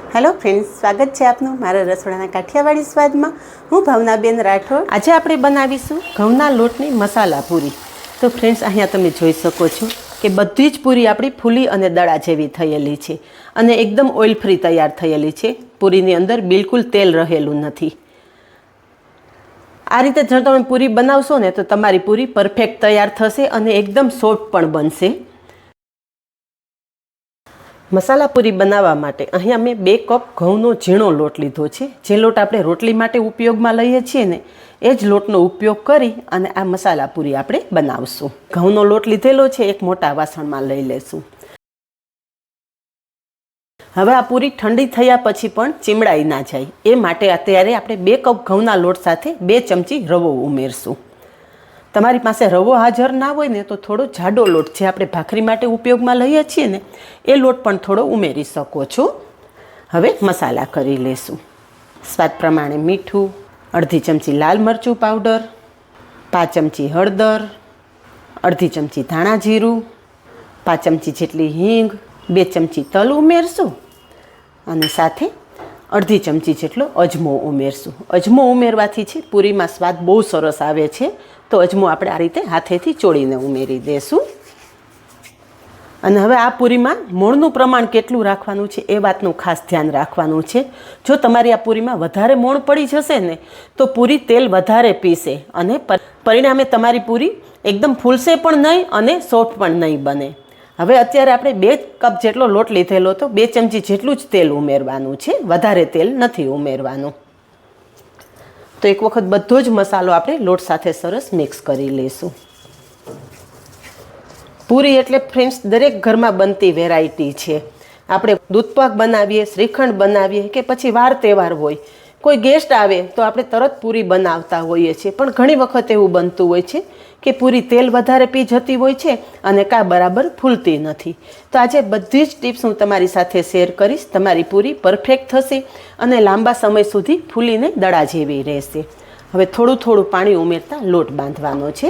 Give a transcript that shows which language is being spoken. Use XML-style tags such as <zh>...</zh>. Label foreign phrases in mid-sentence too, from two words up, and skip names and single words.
<en>Hello friends,</en> <hi>स्वागत है</hi> <gu>આપનું મારા રસોડાના કાઠિયાવાડી સ્વાદમાં। હું ભાવનાબેન રાઠોડ। આજ આપણે બનાવીશું ઘઉંના લોટની મસાલા પૂરી। તો ફ્રેન્ડ્સ, અહીંયા તમે જોઈ શકો છો કે બધી જ પૂરી આપણી ફૂલી અને દડા જેવી થયેલી છે અને એકદમ</gu> <en>oil free</en> <gu>તૈયાર થયેલી છે। પૂરીની અંદર બિલકુલ તેલ રહેલું નથી। આ રીતે જો તમે પૂરી બનાવશો ને તો તમારી પૂરી પરફેક્ટ તૈયાર થશે અને એકદમ સોફ્ટ પણ બનશે। મસાલા પૂરી બનાવવા માટે અહીંયા મેં 2 કપ ઘઉંનો ઝીણો લોટ લીધો છે। જે લોટ આપણે રોટલી માટે ઉપયોગમાં લઈએ છીએ ને એ જ લોટનો ઉપયોગ કરી અને આ મસાલા પૂરી આપણે બનાવશું। ઘઉંનો લોટ લીધેલો છે, એક મોટા વાસણમાં લઈ લેશું। હવે આ પૂરી ઠંડી થયા પછી પણ ચીમળાઈ ના જાય એ માટે અત્યારે આપણે 2 કપ ઘઉંના લોટ સાથે 2 ચમચી રવો ઉમેરશું। તમારી પાસે રવો હાજર ના હોય ને તો થોડો જાડો લોટ જે આપણે ભાખરી માટે ઉપયોગમાં લઈએ છીએ ને એ લોટ પણ થોડો ઉમેરી શકો છો। હવે મસાલા કરી લેશું। સ્વાદ પ્રમાણે મીઠું, અર્ધી ચમચી લાલ મરચું પાઉડર, 5 ચમચી હળદર, અર્ધી ચમચી ધાણા જીરું, 5 ચમચી જેટલી હીંગ, 2 ચમચી તલ ઉમેરશું અને સાથે અર્ધી ચમચી જેટલો અજમો ઉમેરશું। અજમો ઉમેરવાથી છે પૂરીમાં સ્વાદ બહુ સરસ આવે છે। તો અજમો આપણે આ રીતે હાથેથી ચોળીને ઉમેરી દેશું। અને હવે આ પૂરીમાં મોણનું પ્રમાણ કેટલું રાખવાનું છે એ વાતનું ખાસ ધ્યાન રાખવાનું છે। જો તમારી આ પૂરીમાં વધારે મોણ પડી જશે ને તો પૂરી તેલ વધારે પીશે અને પરિણામે તમારી પૂરી એકદમ ફૂલશે પણ નહીં અને સોફ્ટ પણ નહીં બને। હવે અત્યારે આપણે 2 કપ જેટલો લોટ લીધેલો તો 2 ચમચી જેટલું જ તેલ ઉમેરવાનું છે, વધારે તેલ નથી ઉમેરવાનું। તો એક વખત બધો જ મસાલો આપણે લોટ સાથે સરસ મિક્સ કરી લેશું। પૂરી એટલે ફ્રેન્ડ્સ દરેક ઘરમાં બનતી વેરાયટી છે। આપણે દૂધપાક બનાવીએ, શ્રીખંડ બનાવીએ કે પછી વાર તહેવાર હોય, કોઈ ગેસ્ટ આવે તો આપણે તરત પૂરી બનાવતા હોઈએ છીએ। પણ ઘણી વખત એવું બનતું હોય છે કે પૂરી તેલ વધારે પી જતી હોય છે અને કા બરાબર ફૂલતી નથી। તો આજે બધી જ ટિપ્સ હું તમારી સાથે શેર કરીશ। તમારી પૂરી પરફેક્ટ થશે અને લાંબા સમય સુધી ફૂલીને દડા જેવી રહેશે। હવે થોડું થોડું પાણી ઉમેરતા લોટ બાંધવાનો છે।</gu>